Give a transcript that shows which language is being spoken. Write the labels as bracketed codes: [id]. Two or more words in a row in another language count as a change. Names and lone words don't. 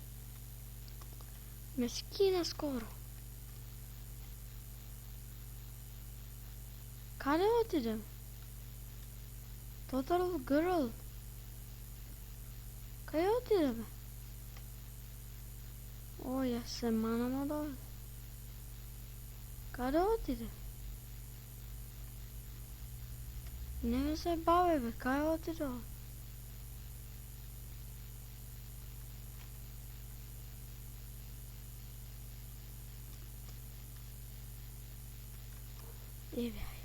[mk] Ме скина скоро. Каде отидем? Total Grill. Кај отиде бе? Ој, јас се манам од овде. Каде отиде? Не ме се баве, бе, каде отиде? Еве.